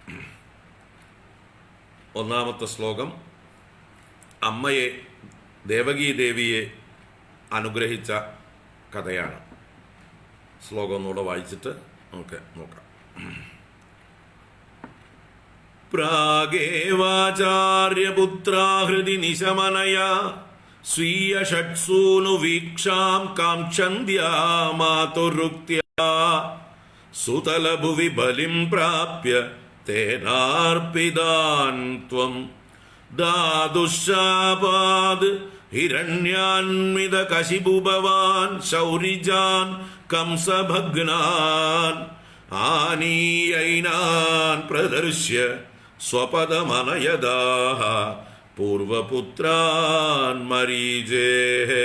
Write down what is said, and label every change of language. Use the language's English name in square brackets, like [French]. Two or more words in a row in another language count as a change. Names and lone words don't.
[Malayalam] ഒന്നാമത്തെ ശ്ലോകം അമ്മയെ, ദേവകീ ദേവിയെ അനുഗ്രഹിച്ച കഥയാണ്. ശ്ലോകം ഒന്നുകൂടെ വായിച്ചിട്ട് നമുക്ക് നോക്കാം. [Sanskrit] പ്രാഗേവാചാര്യപുത്രാഹൃതി നിശമനയാ സ്वीय षट्सूनु वीक्षां कांक्षन्द्या मातुरुक्त्या सुतलभुवि बलिं प्राप्य तेनार्पितान् त्वं दादुश्शापाद् हिरण्यान्वितकशिपुभवान् शौरिजान् कंसभग्नान् आनीयैनान् प्रदर्श्य स्वपदमनयदाः पूर्वपुत्रान् मरीजेः